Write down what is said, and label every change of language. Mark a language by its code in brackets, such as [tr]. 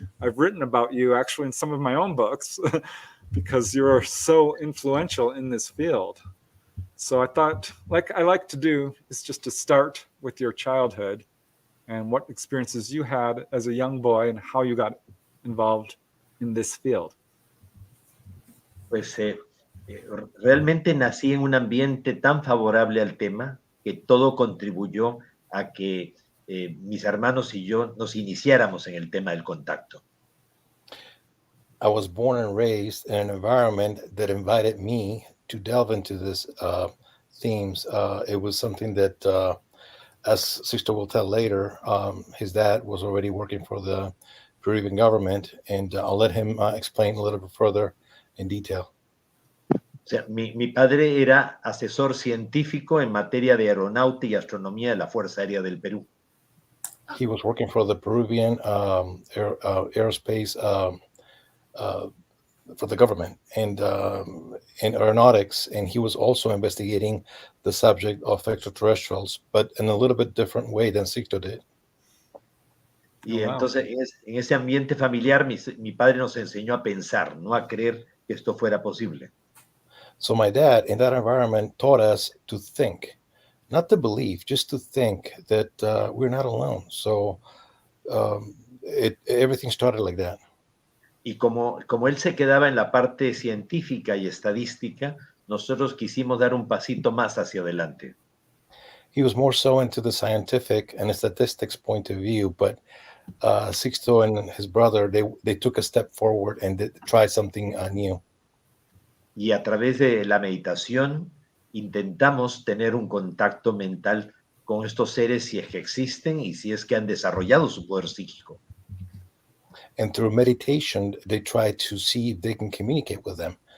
[en] I've written about you actually in some of my own books because you're so influential in this field. So I thought, like I like to do, is just to start with your childhood and what experiences you had as a young boy and how you got involved in this field. [es] Pues realmente nací en un ambiente tan favorable al tema que todo contribuyó a que mis hermanos y yo nos iniciáramos en el tema del contacto. [en] I was born and raised in an environment that invited me to delve into this themes. It was something that, as Sixto will tell later, his dad was already working for the Peruvian government, and I'll let him explain a little bit further in detail. [es] O sea, mi padre era asesor científico en materia de aeronáutica y astronomía de la Fuerza Aérea del Perú. [en] He was working for the Peruvian aerospace for the government and in aeronautics, and he was also investigating the subject of extraterrestrials, but in a little bit different way than Sixto did. [es] Y entonces en ese ambiente familiar mi padre nos enseñó a pensar, no a creer que esto fuera posible. [en] So my dad in that environment taught us to think, not to believe, just to think that we're not alone. So everything started like that. [es] Y como él se quedaba en la parte científica y estadística, nosotros quisimos dar un pasito más hacia adelante. [en] He was more so into the scientific and statistics point of view, but Sixto and his brother, they took a step forward and tried something new. [es] Y a través de la meditación intentamos tener un contacto mental con estos seres si es que existen y si es que han desarrollado su poder psíquico. [en] And through meditation, they try to see if they can communicate with them.